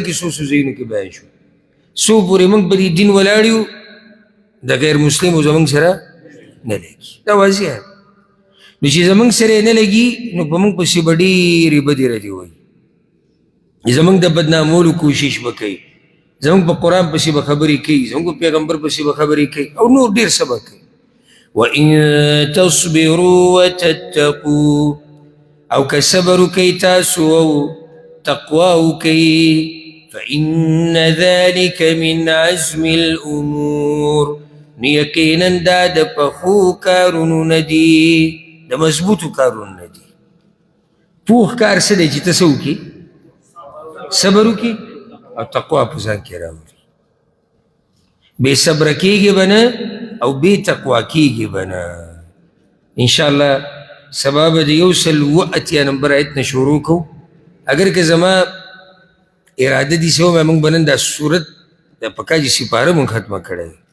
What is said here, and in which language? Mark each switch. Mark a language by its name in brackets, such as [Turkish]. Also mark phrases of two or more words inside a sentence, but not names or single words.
[Pashto] کې څو ځایونو کې بیان شو څو پورې موږ په دې دین ولاړ یو د غیر مسلمو زموږ سره نه لګي دا واضح ده نو چې زموږ سره نه لګي نو په موږ پسې به ډېرې بدې ردې وایي زموږ د بدنامولو کوشش به کوي زموږ په قرآن پسې به خبرې کوي زموږ په پیغمبر پسې به خبرې کوي او نور ډېر څه به کوي [Arabic] وإن تصبروا وتتقوا [Pashto] او که صبر وکئ تاسو او تقوا وکئ [Arabic] فإن ذلك من عزم الأمور [Pashto] نو یقینا دا د پخو کارونو نه دي د مضبوطو کارونو نه دي پوخ کار څه دی چې ته څه وکړي صبر وکړي او تقوا په ځان کې راوړي بې صبره کېږي به نه او بې تقوا کېږي به نه انشاءالله سبا به د 180 نمبر آیت نه شروع کوو اگر که زما اراده دي چې ومه موږ به نن دا صورت د پکاجي سپاره موږ ختمه کړی